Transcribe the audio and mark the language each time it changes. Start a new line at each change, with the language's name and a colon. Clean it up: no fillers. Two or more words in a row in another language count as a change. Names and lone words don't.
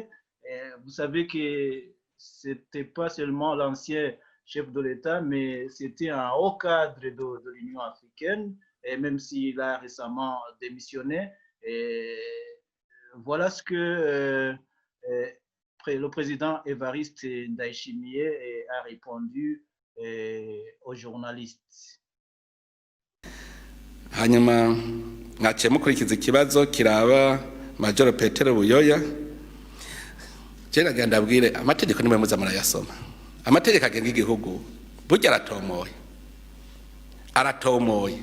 French: Vous savez que ce n'était pas seulement l'ancien chef de l'État, mais c'était un haut cadre de l'Union africaine, et même s'il a récemment démissionné. Et voilà ce que le président Évariste Ndayishimiye a répondu aux journalistes.
Rundi: Hanyuma mwaciye mukurikiza ikibazo kiraba Major Petero Buyoya. Jena ganda bwire amategeko nimwe muza murayasoma. Amategeko agenga igihugu burya aratomoye.